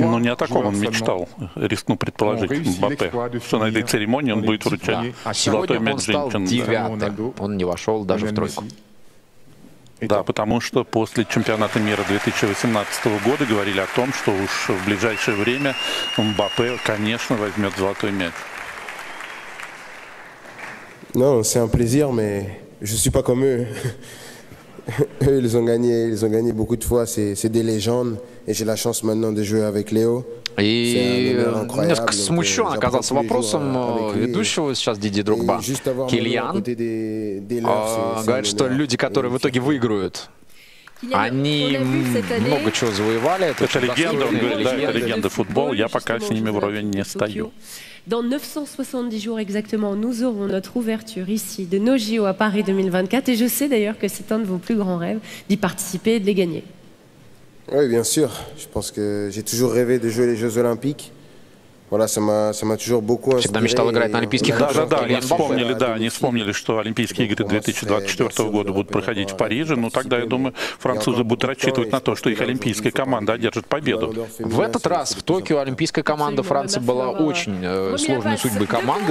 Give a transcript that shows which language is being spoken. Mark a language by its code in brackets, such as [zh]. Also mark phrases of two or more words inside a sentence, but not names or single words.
[ru] Ну, не о таком он мечтал, рискну предположить, Мбаппе, что на этой церемонии он будет вручать золотой мяч женщин. Сегодня он стал 9-м, он не вошел даже в тройку. Да, потому что после чемпионата мира 2018 года говорили о том, что уж в ближайшее время Мбаппе, конечно, возьмет золотой мяч. [fr] Non, c'est un plaisir, mais je suis pas comme eux. Eux, ils ont gagné beaucoup de fois. C'est des légendes, et j'ai la chance maintenant de jouer avec Léo. [ru] И немножко смущен оказался вопросом ведущего сейчас Диди Дрогба. Кильян говорит, что люди, которые в итоге выиграют, они много чего завоевали. Это легенда, он говорит, да, это легенда футбола, я пока с ними вровень не стою. [fr] Dans 970 jours exactement, nous aurons notre ouverture ici de nos JO à Paris 2024. Et je sais d'ailleurs que c'est un de vos plus grands rêves d'y participer et de les gagner. Oui, bien sûr. Je pense que j'ai toujours rêvé de jouer les Jeux Olympiques. Voilà, ça m'a toujours beaucoup inspiré. [ru] Всегда мечтал играть на Олимпийских играх. Да, они вспомнили, что Олимпийские игры 2024 года будут проходить в Париже. Ну, тогда, я думаю, французы будут рассчитывать на то, что их олимпийская команда одержит победу. В этот раз в Токио олимпийская команда Франции была очень сложной судьбой команды.